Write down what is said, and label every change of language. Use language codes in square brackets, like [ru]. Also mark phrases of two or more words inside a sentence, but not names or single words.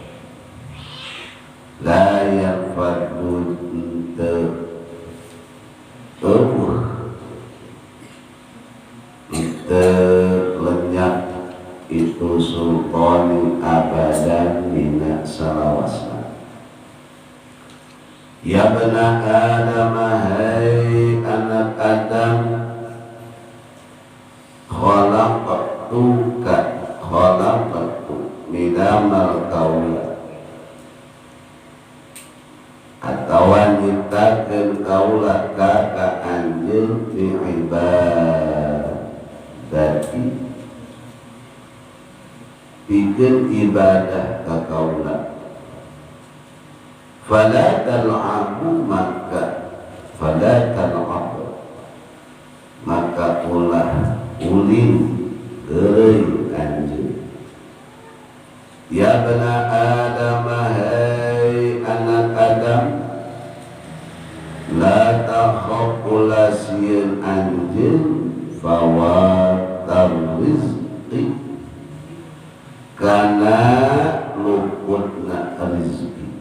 [ar] لا يفنى [su] teu lenyap itu [ar] سلطاني أبدا [su] dina salawasna. [ar] يا ابن آدم, [su] hai anak Adam, khalaqtu midamal kaula, atawa nyiptakeun kaula ka anjeun [ar] في عبادتي, [su] pikeun ibadah ka kaula. [ar] فلا تلعب [su] maka ulah ulin euy anjeun. [ar] يا ابن آدم, [su] hai anak Adam, [ar] لا تخف [su] ulah sieun anjeun [ar] فوات الرزق [su] kana luputna rezeki.